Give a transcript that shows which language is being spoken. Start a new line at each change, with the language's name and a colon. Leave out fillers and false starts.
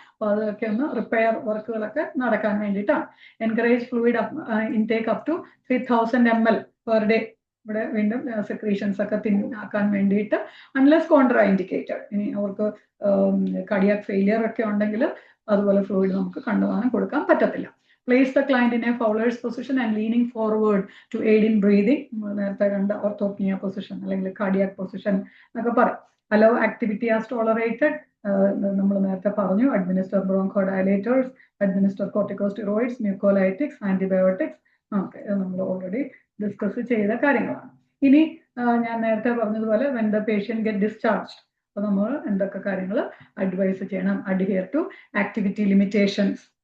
Malayalam: അപ്പൊ അതൊക്കെ ഒന്ന് റിപ്പയർ വർക്കുകളൊക്കെ നടക്കാൻ വേണ്ടിയിട്ടാണ്.
English: Encourage fluid intake up to 3000 ml per day.
Malayalam: ഇവിടെ വീണ്ടും സെക്രീഷൻസ് ഒക്കെ തിന്നാക്കാൻ വേണ്ടിയിട്ട്,
English: Unless contraindicated.
Malayalam: ഇനി അവർക്ക് കാർഡിയാക് ഫെയിലിയർ ഒക്കെ ഉണ്ടെങ്കിൽ അതുപോലെ ഫ്ലൂയിഡ് നമുക്ക് കണ്ടുപോകാനും കൊടുക്കാൻ പറ്റത്തില്ല.
English: Place the client in a Fowler's position and leaning forward to aid in breathing.
Malayalam: നേരത്തെ കണ്ട ഓർത്തോപ്നിയ പൊസിഷൻ അല്ലെങ്കിൽ കാർഡിയാക് പൊസിഷൻ എന്നൊക്കെ പറയും.
English: Allow activity as tolerated.
Malayalam: നമ്മൾ നേരത്തെ പറഞ്ഞു.
English: Administer bronchodilators, administer corticosteroids, mucolytics, antibiotics.
Malayalam: Okay, നമ്മൾ ഓൾറെഡി ഡിസ്കസ് ചെയ്ത കാര്യങ്ങളാണ്. ഇനി ഞാൻ നേരത്തെ പറഞ്ഞതുപോലെ
English: when the patient get discharged,
Malayalam: അപ്പോൾ നമ്മൾ എന്തൊക്കെ കാര്യങ്ങൾ അഡ്വൈസ് ചെയ്യണം?
English: Adhere to activity limitations.